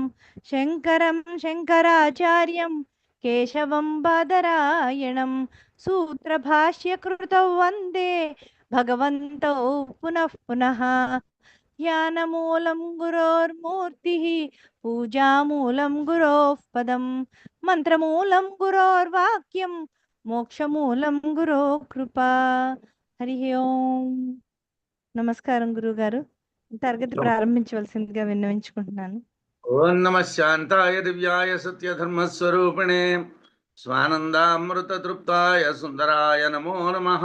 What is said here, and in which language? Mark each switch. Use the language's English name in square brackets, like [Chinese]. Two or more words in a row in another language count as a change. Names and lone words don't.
[Sanskrit] शङ्करं शङ्कराचार्यं केशवं बादरायणं सूत्रभाष्यकृतौ वन्दे भगवन्तौ पुनः पुनः। ध्यानमूलं गुरोर्मूर्तिः पूजामूलं गुरोः पदं మంత్రమూలం గురోర్వాక్యం మోక్షమూలం గురో కృపా. హరి ఓం. [Telugu] నమస్కారం గురుగారు, తరగతి ప్రారంభించవలసిందిగా విన్నవించుకుంటున్నాను. [Sanskrit] ఓం నమః శాంతాయ దివ్యాయ సత్యధర్మస్వరూపిణే స్వానందామృతతృప్తాయ సుందరాయ నమో నమః.